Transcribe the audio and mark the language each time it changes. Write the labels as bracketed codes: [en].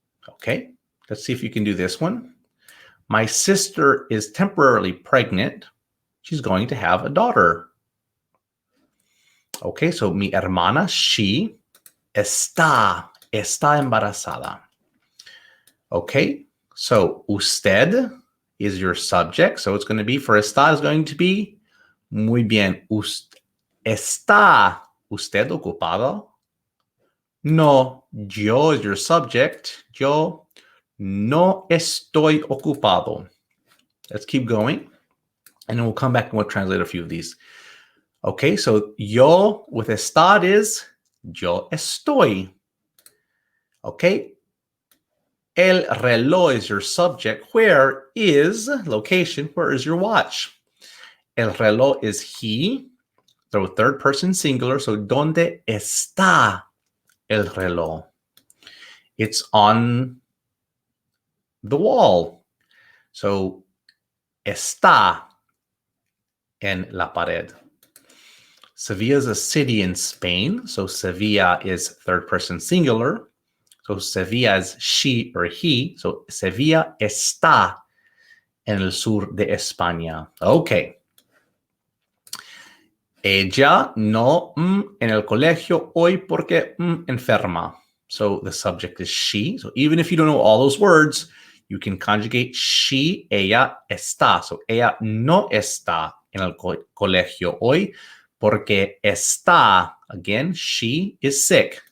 [en] Okay, let's see if you can do this one. My sister is temporarily pregnant. She's going to have a daughter. Okay, so [es] mi hermana, [en] she [es] está embarazada. [en] Okay, so usted is your subject. So it's going to be, for está is going to be, [es] muy bien, ¿está usted ocupado? [en] No, yo is your subject. [es] Yo no estoy ocupado. [en] Let's keep going. And then we'll come back and we'll translate a few of these. Okay, so yo with estar is [es] yo estoy. [en] Okay. El reloj is your subject. Where is location? Where is your watch? El reloj is he. So third person singular. So [es] ¿dónde está el reloj? [en] It's on the wall. [es] So está en la pared. [en] Sevilla is a city in Spain. So Sevilla is third person singular. So Sevilla is she or he. [es] So Sevilla está en el sur de España. Okay. Ella no en el colegio hoy porque enferma. [en] So the subject is she. So even if you don't know all those words, you can conjugate she, [es] ella está. So ella no está en el colegio hoy porque está, [en] again, she is sick.